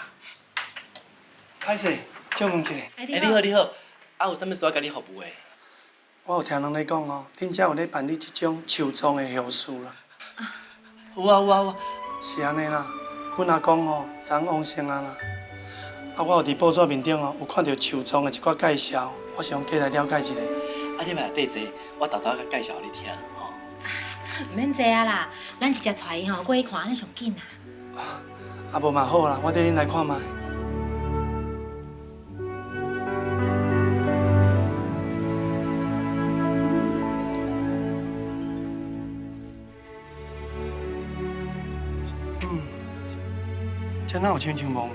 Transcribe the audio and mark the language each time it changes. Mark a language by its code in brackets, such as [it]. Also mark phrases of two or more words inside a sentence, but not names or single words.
[nan] 歹势，借问一下，你好你好，啊有啥物事要甲你服务的？我有听人咧讲哦，恁遮有咧办理这种树葬的后事啦。有啊有啊有啊。是安尼啦，阮阿公哦，昨往生啊啦。啊，我有伫报纸面顶哦，有看到树葬的一寡介绍，我想过来了解一下。啊，你嘛来缀坐，我豆豆甲介绍你听吼。唔免坐啊啦，咱直接带伊吼过去看，安尼上紧啦。啊，无嘛好啦，我缀恁来看卖。这哪有亲像梦？